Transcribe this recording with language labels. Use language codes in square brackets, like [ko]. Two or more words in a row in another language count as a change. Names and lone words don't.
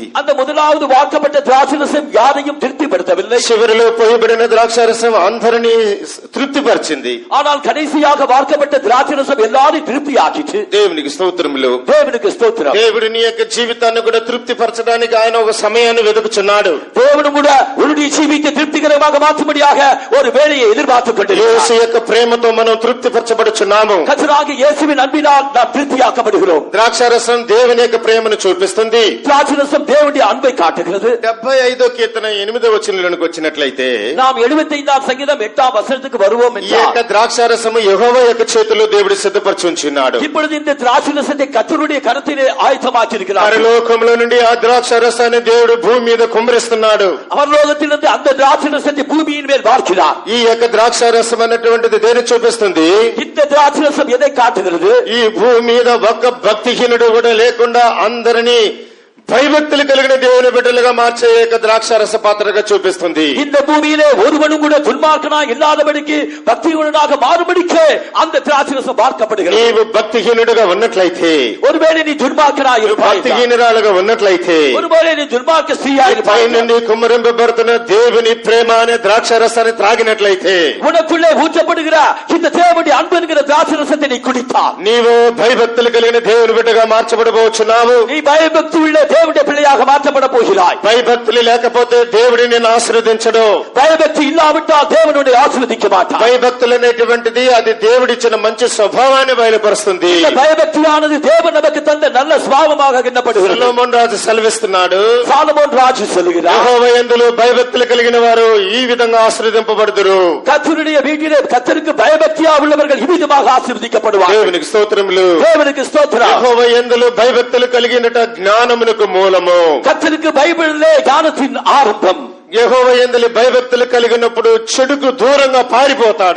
[ta] அந்த முதலாவது வார்க்கப்பட்ட திராட்சரசம் யாரையும் திருப்திப்படுத்தவில்லை. [te] చివరిలో పోయబడిన ద్రాక్షరసం అందరినీ తృప్తిపరిచింది. [ta] ஆனால் கடைசியாக வார்க்கப்பட்ட திராட்சரசம் எல்லாரையும் திருப்தியாக்கிற்று. [te] దేవునికి స్తోత్రములు. [ta] தேவனுக்கு ஸ்தோத்திரம். [te] దేవుడు నీ యొక్క జీవితాన్ని కూడా తృప్తిపరచడానికి ఆయన ఒక సమయాన్ని వెతుకుచున్నాడు. [ta] தேவனும் கூட உன்னுடைய ஜீவித்தை திருப்திகரமாக மாற்றும்படியாக ஒரு வேலையை எதிர்பார்த்துக் [te] యేసు [ta] கொண்டிருக்கிறார். [te] యొక్క ప్రేమతో మనం తృప్తిపరచబడుచున్నాము. [ta] கர்த்தராகிய இயேசுவின் அன்பினால் நாம் திருப்தியாக்கப்படுகிறோம். [te] ద్రాక్షారసం దేవుని యొక్క ప్రేమను చూపిస్తుంది. [ta] திராட்சரசம் தேவனுடைய அன்பை காட்டுகிறது. [te] 75వ కీర్తన 8వ వచనంలోనికి వచ్చినట్లయితే [ta] நாம் 75ஆம் சங்கீதம் 8ஆம் வசனத்துக்கு வருவோம் [te] ఈ యొక్క [ta] என்றால், [te] ద్రాక్షారసము యెహోవా యొక్క చేతిలో దేవుడు సిద్ధపరచి ఉంచున్నాడు. [ta] இப்பொழுது இந்த திராட்சரசத்தை கர்த்தருடைய கரத்திலே ஆயத்தமாக்கி இருக்கிறார். [te] పరలోకములో నుండి ఆ ద్రాక్షారసాన్ని దేవుడు భూమి మీద కుమ్మరిస్తున్నాడు. [ta] அவர்லோகத்திலிருந்து அந்த திராட்சரசத்தை பூமியின் மேல் வார்க்கிறார். [te] ఈ యొక్క ద్రాక్షారసం అన్నటువంటిది దేని చూపిస్తుంది? [ta] இந்த திராட்சரசம் எதை காட்டுகிறது? [te] ఈ భూమి మీద ఒక్క భక్తిహీనుడు కూడా లేకుండా అందరినీ భయభక్తులు కలిగిన దేవుని బిడ్డలుగా మార్చే యొక్క ద్రాక్షారస పాత్రగా చూపిస్తుంది. [ta] இந்த பூமியிலே ஒருவனும் கூட துன்மார்க்கனா இல்லாதபடிக்கு பக்தியுடனாக மாறுபடிக்கு அந்த திராட்சரசம் பார்க்கப்படுகிறது. [te] నీవు భక్తిహీనుడుగా ఉన్నట్లయితే, [ta] ஒருவேளை நீ துன்மார்க்கனா இருப்பாய், [te] భక్తిహీనురాలుగా ఉన్నట్లయితే, [ta] ஒருவேளை நீ துன்மார்க்க ஸ்திரீயா [te] పై [ta] இருப்பாய், [te] నుండి కుమ్మరింపబడుతున్న దేవుని ప్రేమ అనే ద్రాక్షారసాన్ని త్రాగినట్లయితే, [ta] உனக்குள்ளே ஊற்றப்படுகிற இந்த தேவனுடைய அன்பு என்கிற திராட்சரசத்தை நீ குடித்தால் [te] నీవు భయభక్తులు కలిగిన దేవుని బిడ్డగా మార్చబడబోచున్నావు. [ta] நீ பயபக்தி உள்ள தேவனுடைய பிள்ளையாக மாற்றப்பட போகிறாய். [te] భయభక్తులు లేకపోతే దేవుడు నిన్ను ఆశీర్వదించడు. [ta] பயபக்தி இல்லாவிட்டால் தேவனுடைய ஆசீர்வதிக்க மாட்டார். [te] భయభక్తులు అనేటువంటిది అది దేవుడిచ్చిన మంచి స్వభావాన్ని బయలుపరుస్తుంది. [ta] இந்த பயபக்தியானது தேவன் நமக்கு தந்த நல்ல சுபாவமாக எண்ணப்படுகிறது. [te] సొలొమోను రాజు సెలవిస్తున్నాడు, [ta] சாலமோன் ராஜு சொல்லுகிறார், [te] యెహోవా యందు భయభక్తులు కలిగిన వారు ఈ విధంగా ఆశీర్వదింపబడుదురు. [ta] கர்த்தருடைய வீட்டிலே கர்த்தருக்கு பயபக்தியா உள்ளவர்கள் இவ்விதமாக ஆசீர்வதிக்கப்படுவார்கள். [te] దేవునికి స్తోత్రములు. [ta] தேவனுக்கு ஸ்தோத்திரம். [te] యెహోవా యందు భయభక్తులు కలిగినట జ్ఞానమునకు మూలము. [ta] கர்த்தருக்கு பைபிளிலே ஞானத்தின் ஆரம்பம். [te] యెహోవా యందు భయభక్తులు కలిగినప్పుడు చెడుకు దూరంగా పారిపోతాడు.